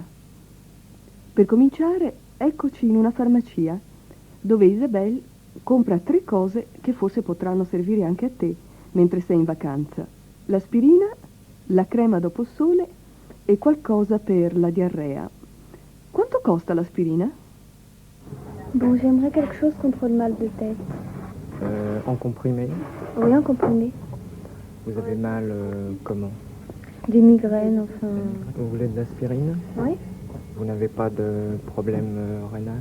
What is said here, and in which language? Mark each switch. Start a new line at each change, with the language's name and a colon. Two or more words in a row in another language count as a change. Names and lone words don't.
Italian: Per cominciare, eccoci in una farmacia, dove Isabelle compra 3 cose che forse potranno servire anche a te mentre sei in vacanza. L'aspirina, la crema dopo sole e qualcosa per la diarrea. Quanto costa l'aspirina?
French: Bon, j'aimerais quelque chose contre le mal de tête. En comprimé? Oui, en comprimé. Vous avez mal comment? Des migraines, enfin. Vous voulez de l'aspirine? Oui. Vous n'avez pas de problème rénal?